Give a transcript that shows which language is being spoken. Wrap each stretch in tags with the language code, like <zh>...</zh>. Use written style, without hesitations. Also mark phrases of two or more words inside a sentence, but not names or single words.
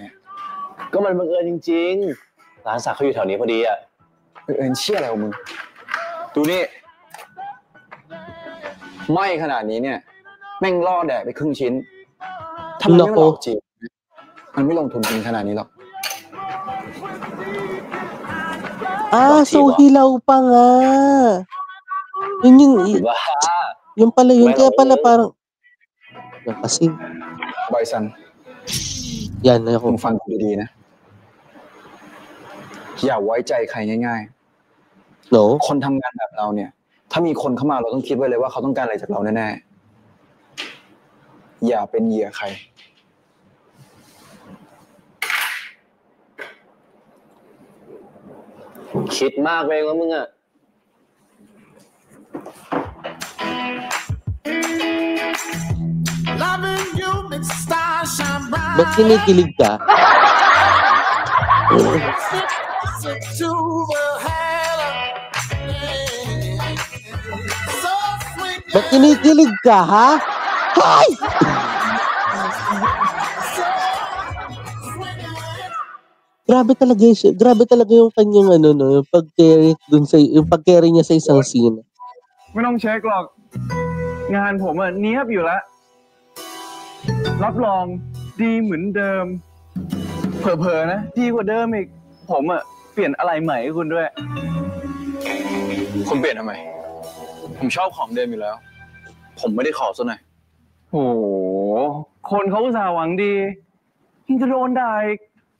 <th>ก็มันบังเอิญจริงๆร้านสักเขาอยู่แถวนี้พอดีอ่ะ เอิญเชี่ยอะไรของมึง ดูนี่ไม่ขนาดนี้เนี่ย แม่งล่อแดกไปครึ่งชิ้น ถ้ามันไม่หลอกจริงมันไม่ลงทุนจริงขนาดนี้หรอก</th> <tl>So hilaw pa nga. Yung pala yun. Kaya pala parang, yan kasi.</tl> <th>บอยซัน</th> <tl>Yan na</tl> <th>มึง</th> <tl>ako.</tl> <th>ฟังกูดีๆนะ อย่าไว้ใจใครง่าย</th> <tl>No?</tl> <th>ๆ คนทำงานแบบเราเนี่ย ถ้ามีคนเข้ามาเราต้องคิดไว้เลยว่าเขาต้องการอะไรจากเราแน่ๆ อย่าเป็นเหยื่อใคร คิดมากไปเองแล้วมึงอ่ะ</th> <tl>Ba't kinikilig ka? Ba't kinikilig ka, ha? Hay! Grabe talaga siya. Grabe talaga yung kanyang yung pag-carry yung pag-carry niya sa isang scene.</tl> <th>ไม่ต้องเช็คหรอก งานผมเนียบอยู่แล้ว รับรองดีเหมือนเดิม เผลอๆนะดีกว่าเดิมอีก ผมเปลี่ยนอะไรใหม่ให้คุณด้วย คุณเปลี่ยนทำไม ผมชอบของเดิมอยู่แล้ว ผมไม่ได้ขอซะหน่อยโอ้โหคนเขาอุตส่าห์หวังดียิ่งจะโดนด่าอีก</th>